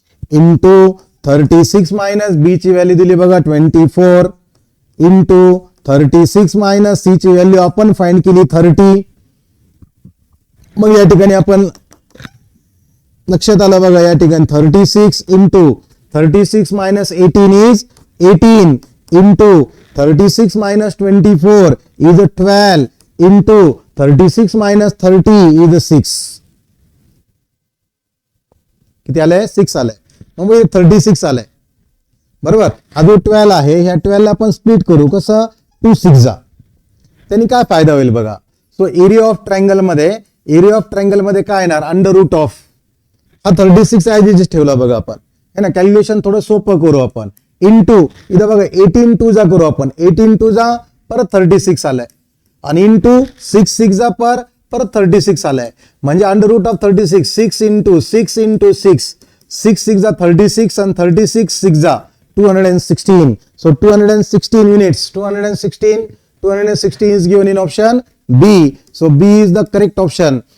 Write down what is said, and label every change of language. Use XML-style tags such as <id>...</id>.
<en>into 36 minus</en> <mr>B ची value दिली बघा 24 into 36 minus C ची व्हॅल्यू आपण फाइंड केली 30. मग या ठिकाणी आपण लक्षात आलं बघा, या ठिकाणी</mr> <en>36 into 36 minus 18 is 18 into 36 minus 24 is 12 into 36 minus 30 is 6.</en> <mr>किती आलंय, 6 आलंय. मग 36 आलंय. बरोबर. हा जो 12 आहे, ह्या 12 ला आपण स्प्लिट करू कसं, 2 6 जा. त्यांनी काय फायदा होईल बघा.</mr> <en>so area of triangle</en> <mr>मध्ये काय येणार, अंडर रूट ऑफ हा 36 ऍज ठेवला बघा आपण, है ना. कॅल्क्युलेशन थोडं सोपं करू आपण. इंटू इथं बघा 18 2 जा करू आपण, 18 2 जा परत 36 आलाय आणि इंटू 6 6 जा परत 36 आलाय. म्हणजे under route of 36 6 into 6 into 6 6 6 जा 36 आणि 36 6 जा 216.</mr> <en>So 216 units, 216 is given in option B. So B is the correct option.</en>